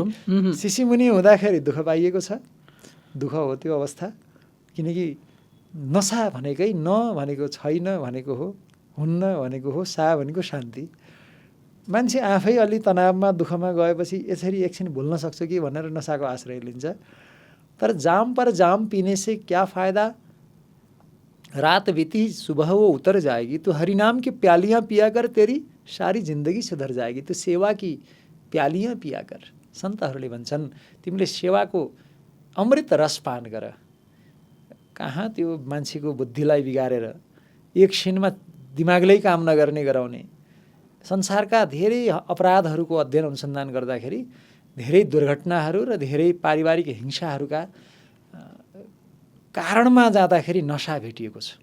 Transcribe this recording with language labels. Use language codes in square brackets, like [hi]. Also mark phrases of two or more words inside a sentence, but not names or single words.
[ne] शिशि मुनि हुँदाखेरि दुःख पाइएको छ, दुःख हो त्यो अवस्था। किनकि नसा भनेकै न भनेको छैन भनेको हो, हुन्न भनेको हो, सा भनेको शान्ति। मान्छे आफै अलि तनावमा दुःखमा गएपछि यसरी एकछिन भुल्न सक्छ कि भनेर नसाको आश्रय लिन्छ। [hi] तर जाम पर जाम पीने से क्या फायदा, रात बीती सुबह वो उतर जाएगी। तो हरिनाम की प्यालियाँ पिया कर तेरी सारी जिन्दगी सुधर जाएगी। तो सेवा की प्यालियाँ पिया कर। [ne] सन्तहरूले भन्छन् तिमीले सेवाको अमृत रस पान गर। कहाँ त्यो मान्छेको बुद्धिलाई बिगारेर एकछिनमा दिमागले काम नगर्ने गराउने। संसारका धेरै अपराधहरूको अध्ययन अनुसन्धान गर्दाखेरि धेरै दुर्घटनाहरू र धेरै पारिवारिक हिंसाहरूका कारणमा जाँदाखेरि नशा भेटिएको छ।